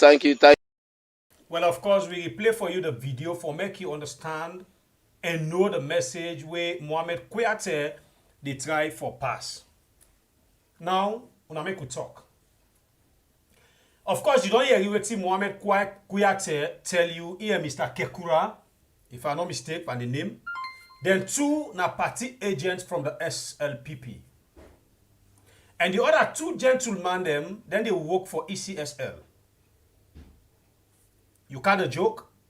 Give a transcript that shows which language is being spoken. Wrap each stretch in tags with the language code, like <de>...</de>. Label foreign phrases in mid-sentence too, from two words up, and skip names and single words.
<kri>Well, of course, we play for you the video for make you understand and know the message where Mohammed Kuyate they try for pass. Now, una make we talk. Of course, you don't hear you see Mohammed Kuyate tell you here Mr. Kekura, if I'm not mistaken by the name. Then 2 na party agents from the SLPP. And the other 2 gentlemen them, then they work for ECSL. You can't joke.</kri>